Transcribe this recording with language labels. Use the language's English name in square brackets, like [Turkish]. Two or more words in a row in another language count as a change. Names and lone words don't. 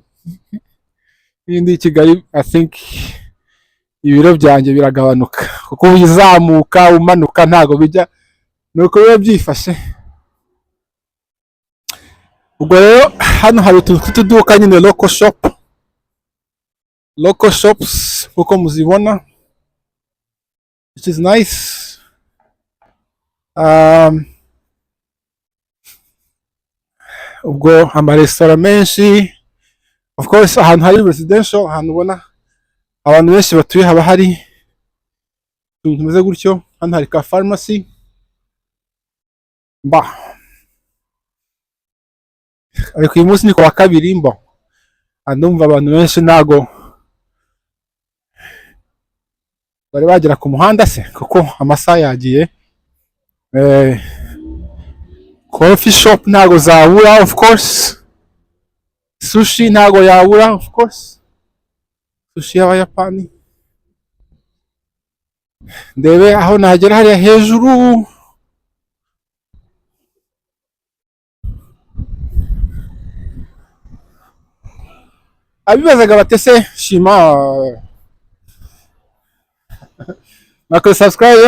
[Kinyarwanda] Iyo ndi Kigali, [English] I think [Kinyarwanda] ibiro byanjye biragabanuka, kuko uzamuka umanuka ntago bijya, nuko biba byifashe. Ubwo rero hano hari utuduka nyine, [English] local shops [Kinyarwanda] kuko muzibona, [English] which is nice. [Kinyarwanda] Ubwo amaresitora menshi, [English] of course [Kinyarwanda] ahantu hari residential, ahantu ubona abantu benshi batuye haba hari ibintu bimeze gutyo. Hano hari ka pharmacy, ariko uyu munsi ni ku wa kabiri, ndumva abantu benshi ntago bari bagera ku muhanda se, kuko amasaha yagiye. [English] Coffee shop [Kinyarwanda] ntago zabura, [English] of course. [Kinyarwanda] Sushi ntago yabura, [English] of course, [Kinyarwanda] sushi y'Abayapani. Ndebe aho nagera hariya hejuru, abibazaga batese shima nakora subscribe.